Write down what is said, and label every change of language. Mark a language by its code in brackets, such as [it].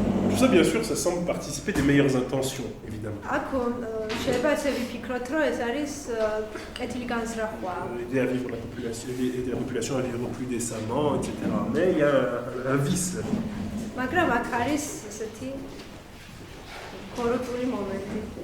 [fr] Tout ça, bien sûr, ça semble participer des meilleures intentions, évidemment. [ka] აქ შეიძლება ასე ვიფიქროთ, რომ ეს არის კეთილი განზრახვა. [fr] Aider la population à vivre plus décemment, etc. Mais il y a un vice là-dedans. [ka] მაგრამ აქ არის ესეთი კოროტული მომენტი.